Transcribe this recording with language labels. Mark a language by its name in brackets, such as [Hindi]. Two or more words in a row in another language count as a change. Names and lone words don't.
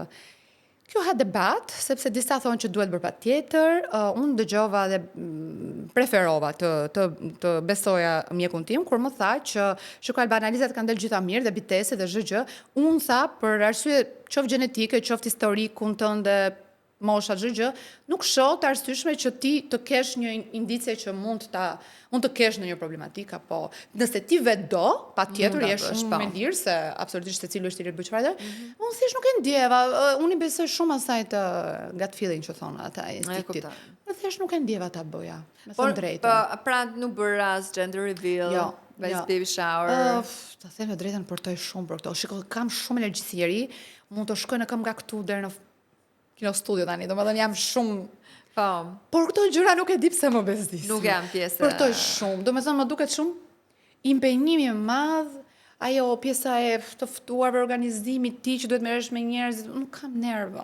[Albanian] Kjo ha debat, sepse disa thonë që duhet bërë patjetër, unë dëgjova dhe preferova të besoja mjekun tim, kur më tha që analizat kanë delë gjitha mirë dhe bitese dhe zhgjë, unë tha për arsye qoftë gjenetike, qoftë historikun tënde, mosha zhgjë, nuk shoh të arsyeshme që ti të kesh një indicie që mund të kesh në një problematik, apo nëse ti vetë do, patjetër je shumë me lirë se absolutisht secili është i lirë bëj çfarë. Unë thjesht nuk e ndjeva, unë i besoj shumë asaj të [English] gut feeling [Albanian] që thonë ata instiktit. Unë thjesht nuk e ndjeva ta bëja, me thënë drejtën. Pra nuk bëra as [English] gender reveal, baby shower. [Albanian] Ta them të drejtën, përtoj shumë për këto. Shikoj, kam shumë alergjisjeri, mund të shkoj në këmbë nga këtu deri në kino studio tani, domethënë jam shumë. Por këto gjëra nuk e di pse më bezdis. Nuk jam pjesë. Përtoj shumë, domethënë më duket shumë impenjimi i madh, ajo pjesa e të ftuar organizimit ti që duhet merresh me njerëz, nuk kam nerva.